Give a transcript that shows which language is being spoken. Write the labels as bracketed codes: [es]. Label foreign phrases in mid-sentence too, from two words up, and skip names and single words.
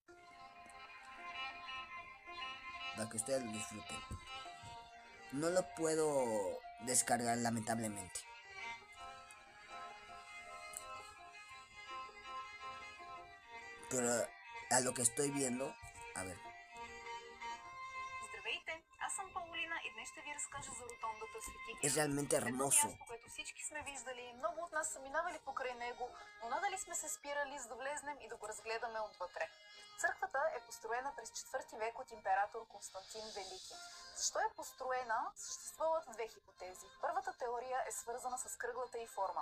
[es] para que ustedes lo disfruten. No lo puedo descargar lamentablemente. Pero a lo que estoy viendo, a ver. [bg] Здравейте, аз съм Паулина и днес ще ви разкажа за ротондата Свети Георги. [es] Es realmente hermoso. [bg] Едно място, което всички сме виждали, много от нас са минавали покрай него, но надали сме се спирали за да влезнем и да го разгледаме отвътре. Църквата е построена през 4 век от император Константин Велики. Защо е построена? Съществуват две хипотези. Първата теория е свързана с кръглата й форма.